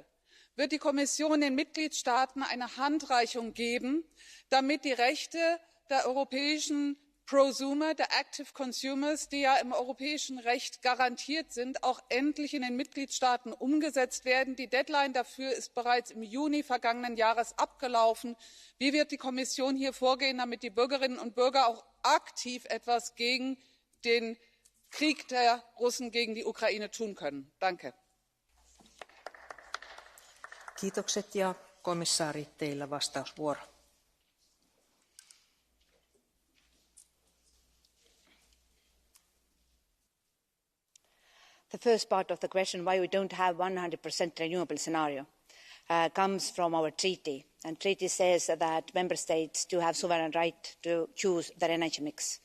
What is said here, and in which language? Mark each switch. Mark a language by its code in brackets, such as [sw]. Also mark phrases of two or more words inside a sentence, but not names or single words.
[de] Wird die Kommission den Mitgliedstaaten eine Handreichung geben, damit die Rechte der europäischen Prosumer, der [en] Active Consumers, [de] die ja im europäischen Recht garantiert sind, auch endlich in den Mitgliedstaaten umgesetzt werden? Die Deadline dafür ist bereits im Juni vergangenen Jahres abgelaufen. Wie wird die Kommission hier vorgehen, damit die Bürgerinnen und Bürger auch aktiv etwas gegen den Krieg der Russen gegen die Ukraine tun können? Danke. [fi] Kiitokset ja komissaari, teillä vastausvuoro. [en] The first part of the question, why we don't have 100% renewable scenario, comes from our treaty. And treaty says that member states do have sovereign right to choose their energy mix.